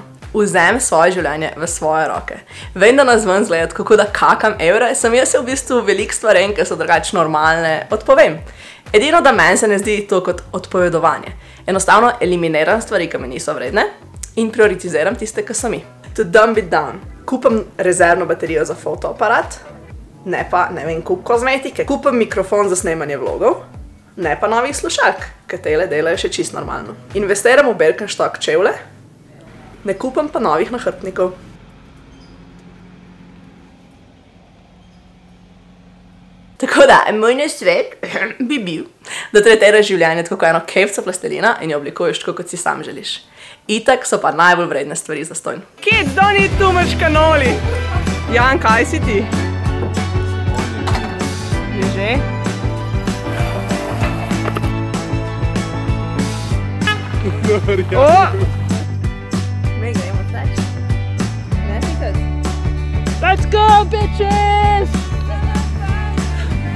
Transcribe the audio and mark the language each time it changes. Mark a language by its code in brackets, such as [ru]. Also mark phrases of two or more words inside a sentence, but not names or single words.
[sl] Vzem svoje življenje v svoje roke. Vem, da nas ven zgleda, kako da kakam evre, sem jaz se v bistvu veliko stvarem, ki so drugače normalne, odpovem. Edino, da meni se ne zdi to kot odpovedovanje. Enostavno eliminiram stvari, ki me niso vredne in prioritiziram tiste, ki so mi. [en] To dumb it down. [sl] Kupam rezervno baterijo za fotoaparat, ne pa, ne vem, kup kozmetike. Kupam mikrofon za snemanje vlogov, ne pa novih slušalk, ki tele delajo še čist normalno. Investiram v Birkenstock čevlje, ne kupam pa novih nahrbtnikov. Tako da, moj nasvet bi bil, da tretiraš življenje tako kot eno kefco plastelina in jo oblikuješ tako, kot si sam želiš. Itak so pa najbolj vredne stvari zastonj. [en] Kids, don't eat too much cannoli! [sl] Jan, kaj si ti? Je že? Me gremo teč. Ne si kad? [en] Let's go, bitches!